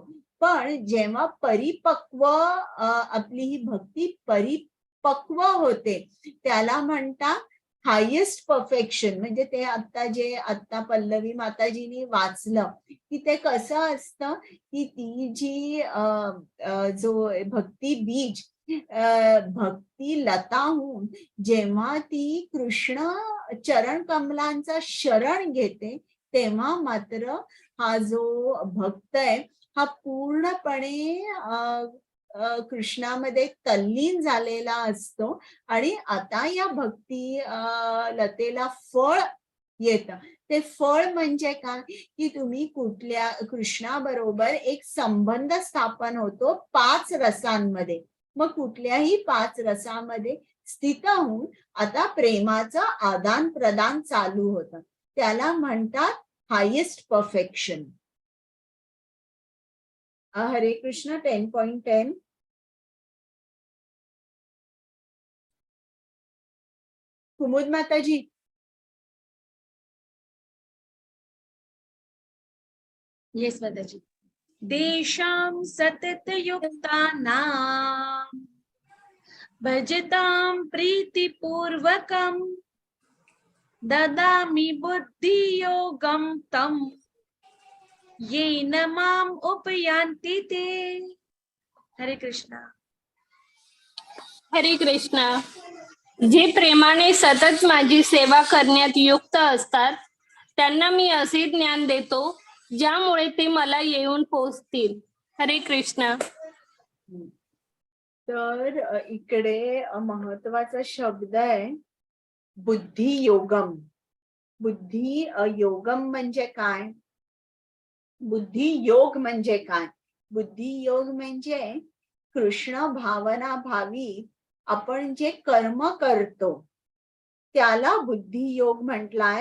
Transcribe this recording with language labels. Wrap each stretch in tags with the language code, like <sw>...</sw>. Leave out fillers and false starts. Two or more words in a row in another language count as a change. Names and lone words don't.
<mr>पण जेव्हा परिपक्व आपली ही भक्ती परिपक्व होते त्याला म्हणतात</mr> <en>highest perfection.</en> <mr>म्हणजे ते आता पल्लवी माताजीनी वाचलं की ते कसं असतं की ती जी जो भक्ती बीज भक्ती लता होऊन जेव्हा ती कृष्ण चरण कमलांचा शरण घेते तेव्हा मात्र हा जो भक्त आहे हा पूर्णपणे कृष्णामध्ये तल्लीन झालेला असतो आणि आता या भक्ती लतेला फळ येतं. ते फळ म्हणजे काय की तुम्ही कुठल्या कृष्णाबरोबर एक संबंध स्थापन होतो 5 रसांमध्ये. मग कुठल्याही 5 रसामध्ये स्थित होऊन आता प्रेमाचं आदान प्रदान चालू होतं. त्याला म्हणतात</mr> <en>highest perfection.</en> <mr>हरे कृष्ण 10.10. कुमुद माताजी. येस माताजी.</mr> <sa>देशां सततयुक्तानां भजतां प्रीतिपूर्वकं ददामि बुद्धियोगं तं येन माम् उपयान्ति ते.</sa> <mr>हरे कृष्णा. हरे कृष्णा. जे प्रेमाने सतत माझी सेवा करण्यात युक्त असतात त्यांना मी असे ज्ञान देतो ज्यामुळे ते मला येऊन पोहोचतील. हरे कृष्णा. तर इकडे महत्वाचा शब्द आहे बुद्धी योगम. बुद्धी योगम म्हणजे काय, बुद्धी योग म्हणजे काय. बुद्धी योग म्हणजे कृष्ण भावना भावी आपण जे कर्म करतो त्याला बुद्धी योग म्हटलाय.</mr>